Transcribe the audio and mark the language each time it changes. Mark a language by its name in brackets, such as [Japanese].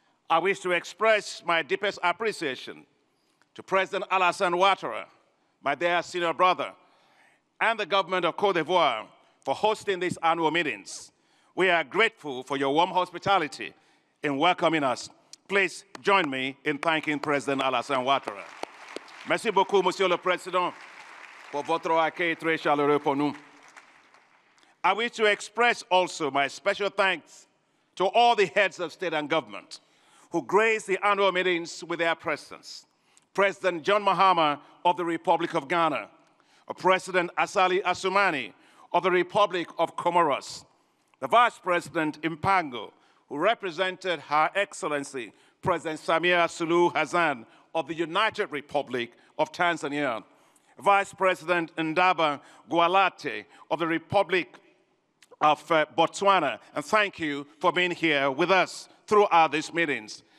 [English] I wish to express my deepest appreciation to President Alassane Ouattara, my dear senior brother, and the government of Côte d'Ivoire for hosting these annual meetings. We are grateful for your warm hospitality in welcoming us. Please join me in thanking President Alassane Ouattara. [French] Merci beaucoup, Monsieur le Président, pour votre accueil très chaleureux pour nous. [English] I wish to express also my special thanks to all the heads of state and government who graced the annual meetings with their presence. President John Mahama of the Republic of Ghana, President Asali Assoumani of the Republic of Comoros, the Vice President Mpango, who represented Her Excellency President Samia Suluhu Hassan of the United Republic of Tanzania, Vice President Ndaba Gwalate of the Republic of Botswana, and thank you for being here with us throughout these meetings.